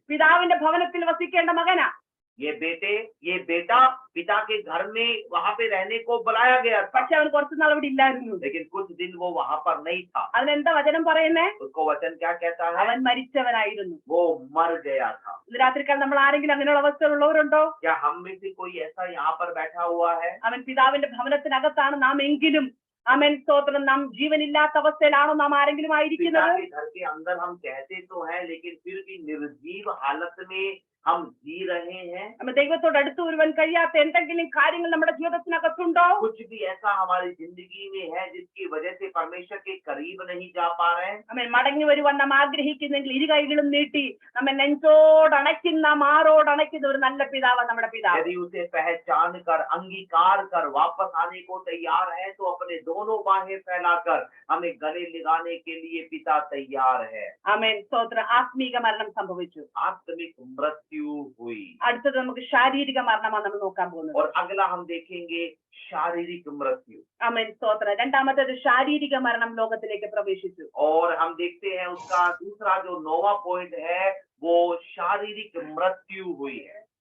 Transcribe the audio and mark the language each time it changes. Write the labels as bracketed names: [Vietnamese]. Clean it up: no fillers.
[Malayalam] പിതാവിന്റെ ഭവനത്തിൽ വസിക്കേണ്ട മകനാ, [Hindi] ये बेटा पिता के घर में वहां पे रहने को बुलाया गया था, [Malayalam] പക്ഷെ അവൻ കുറച്ചു നാൾ അവിടെ ഇല്ലായിരുന്നു. [Hindi] लेकिन कुछ दिन वो वहां पर नहीं था. [Malayalam] അതിനെന്താ വചനം പറയുന്നേ? [Hindi] उसको वचन क्या कहता है? [Malayalam] അവൻ മരിച്ചവനായിരുന്നു. [Hindi] वो मर गया था. [Malayalam] ഇന്ന് രാത്രിക്കാൽ നമ്മൾ ആരെങ്കിലും അങ്ങനെയുള്ള അവസ്ഥകളുള്ളവരുണ്ടോ? [Hindi] क्या हम में से कोई ऐसा यहाँ पर बैठा हुआ है? [Malayalam] അവൻ പിതാവിന്റെ ഭവനത്തിനകത്താണ് നാം എങ്കിലും, ആമേൻ സ്തോത്രം, നാം ജീവനില്ലാത്ത അവസ്ഥയിലാണോ നാം ആരെങ്കിലും [Hindi] पिता [Malayalam] ആയിരിക്കുന്നത്? [Hindi] के घर के अंदर हम कहते तो हैं, लेकिन फिर भी निर्जीव हालत में हम जी रहे हैं. [Malayalam] നമ്മൾ ദൈവത്തോട് അടുത്ത് വരുവാൻ കഴിയാത്ത എന്തെങ്കിലും കാര്യങ്ങൾ നമ്മുടെ ജീവിതത്തിനകത്തുണ്ടോ? [Hindi] कुछ भी ऐसा हमारी जिंदगी में है जिसकी वजह से परमेश्वर के करीब नहीं जा पा रहे हैं. [Malayalam] നമ്മെ മടങ്ങി വരുവാൻ നാം ആഗ്രഹിക്കുന്നെങ്കിൽ ഇരു കൈകളും നീട്ടി നമ്മെ നെഞ്ചോടണയ്ക്കുന്ന, മാറോടണയ്ക്കുന്ന ഒരു നല്ല പിതാവ് നമ്മുടെ പിതാവ്. [Hindi] यदि उसे पहचान कर, अंगीकार कर वापस आने को तैयार है, तो अपने दोनों बाहें फैलाकर हमें गले लगाने के लिए पिता तैयार है. [Malayalam] ആമേൻ സ്തോത്രം. ആത്മീക മരണം സംഭവിച്ചു. [Hindi] आत्मिक मृत्यु हुई. [Malayalam] അടുത്തത് നമുക്ക് ശാരീരിക മരണമാണ് നമ്മൾ നോക്കാൻ പോകുന്നത്. [Hindi] और अगला हम देखेंगे शारीरिक मृत्यु. [Malayalam] ആമേൻ സ്തോത്രം. രണ്ടാമത്തേത് ശാരീരിക മരണം ലോകത്തിലേക്ക് പ്രവേശിച്ചു. [Hindi] और हम देखते हैं उसका दूसरा जो 9वां पॉइंट है वो शारीरिक मृत्यु हुई है.